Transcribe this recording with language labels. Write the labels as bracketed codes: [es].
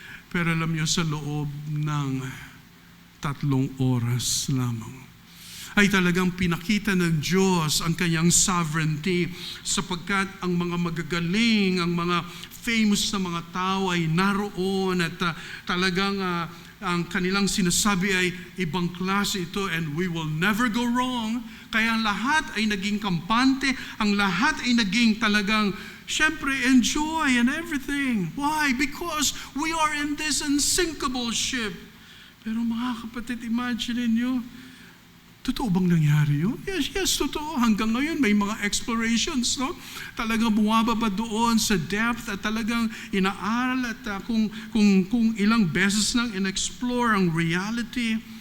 [tl] Pero alam nyo, sa loob ng 3 oras lamang, ay talagang pinakita ng Diyos ang kanyang sovereignty sapagkat ang mga magagaling, ang mga famous na mga tao ay naroon at talagang ang kanilang sinasabi ay ibang klase ito [en] and we will never go wrong. [tl] Kaya ang lahat ay naging kampante, ang lahat ay naging talagang syempre enjoy and everything. [en] Why? Because we are in this unsinkable ship. [tl] Pero mga kapatid, imagine niyo, totoo bang nangyari yun? [en] Yes, [tl] totoo. Hanggang ngayon, may mga explorations, no? Talagang bumababa doon sa depth at talagang inaaral at kung ilang beses nang in-explore ang reality.